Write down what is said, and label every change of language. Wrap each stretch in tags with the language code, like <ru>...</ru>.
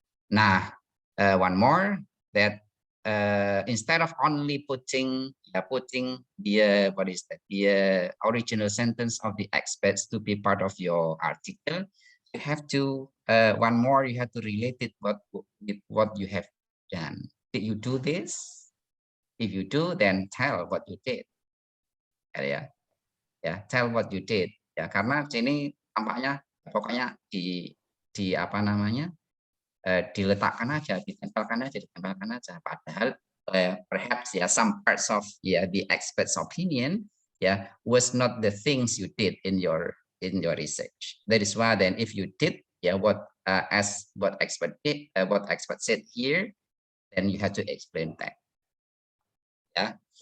<en>Now, one more that instead of only putting the the original sentence of the experts to be part of your article, you have to one more, you have to relate it with what you have done. Did you do this? If you do, then tell what you did. Ya, tell what you did.</en> <id>Ya, karena sini tampaknya pokoknya di apa namanya? Diletakkan aja, ditempelkan aja. Padahal</id> <en>perhaps some parts of the expert's opinion was not the things you did in your research. That is why then if you did what expert did, what expert said here, then you have to explain that. Yeah.</en>